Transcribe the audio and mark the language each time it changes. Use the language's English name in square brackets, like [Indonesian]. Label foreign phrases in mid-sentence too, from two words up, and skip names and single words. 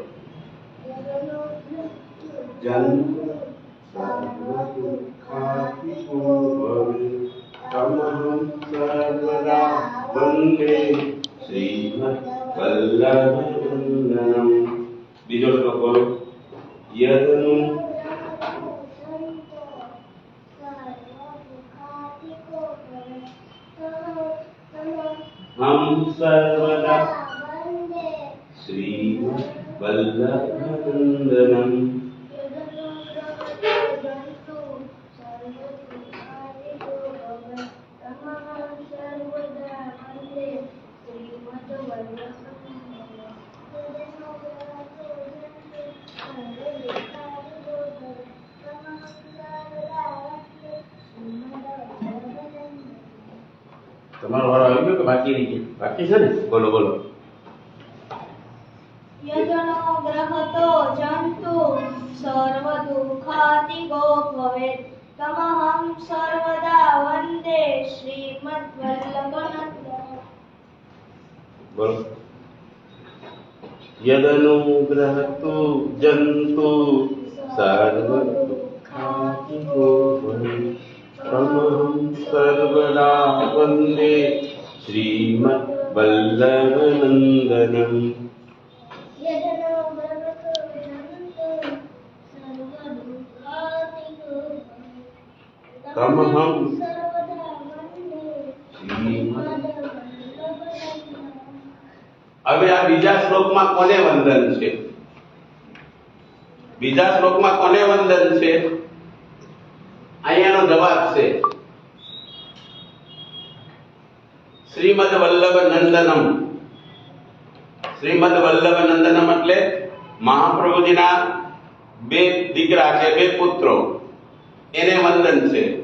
[Sanskrit] જન સર્વદુઃખાતિગો ભવે તમહં સર્વદા વંદે શ્રીમદ વલ્લભનંદનમ. [Gujarati] બીજો શ્લોક બોલો. [Sanskrit] યદનુ हम सर्वदा वन्दे श्रीमद्वल्लभनन्दनम् यदनुग्रहजन्तु सर्वदुःखादिको भवेत् तमहं सर्वदा वन्दे श्रीमद्वल्लभनन्दनम् यदनुग्रहजन्तु सर्वदुःखादिको भवेत् तमहं सर्वदा वन्दे श्रीमद्वल्लभनन्दनम् [Gujarati] તમારો વારો આવી ગયો કે બાકી રહી ગયો? બાકી છે ને? બોલો બોલો. [Sanskrit] यजनो ग्रहतो जन्तु सर्वदुःखादिगो भवेत् तमहं सर्वदा वन्दे श्रीमद्वल्लभनन्दनम् [Gujarati] બોલો. [Sanskrit] યદનુગ્રહતો જંતુ સર્વદુઃખાતિકો ભવેत् તમહં સર્વદા વંદે શ્રીમદ્વલ્લભનંદનમ. यजनो ग्रहतो जन्तु सर्वदुःखादिगो भवेत् तमहं सर्वदा वन्दे श्रीमद्वल्लभनन्दनम् [Gujarati] હવે આ બીજા શ્લોકમાં કોને વંદન છે? બીજા શ્લોકમાં કોને વંદન છે? અહીંયાનો જવાબ છે શ્રીમદ વલ્લભ નંદનમ. શ્રીમદ વલ્લભ નંદનમ એટલે મહાપ્રભુજીના બે દીકરા છે, બે પુત્રો, એને વંદન છે.